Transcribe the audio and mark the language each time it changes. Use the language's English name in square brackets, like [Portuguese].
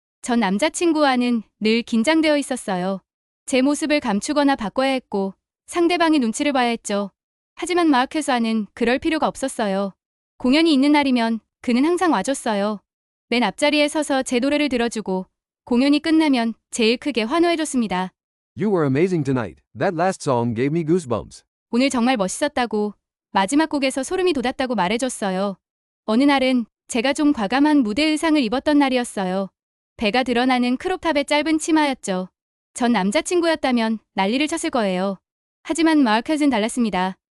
[Korean] 전 남자친구와는 늘 긴장되어 있었어요. 제 모습을 감추거나 바꿔야 했고 상대방의 눈치를 봐야 했죠. 하지만 마크와는 그럴 필요가 없었어요. 공연이 있는 날이면 그는 항상 와줬어요. 맨 앞자리에 서서 제 노래를 들어주고 공연이 끝나면 제일 크게 환호해줬습니다. [English] You were amazing tonight. That last song gave me goosebumps. [Korean] 오늘 정말 멋있었다고 마지막 곡에서 소름이 돋았다고 말해줬어요. 어느 날은 제가 좀 과감한 무대 의상을 입었던 날이었어요. 배가 드러나는 크롭탑의 짧은 치마였죠. 전 남자친구였다면 난리를 쳤을 거예요. 하지만 마크는 달랐습니다.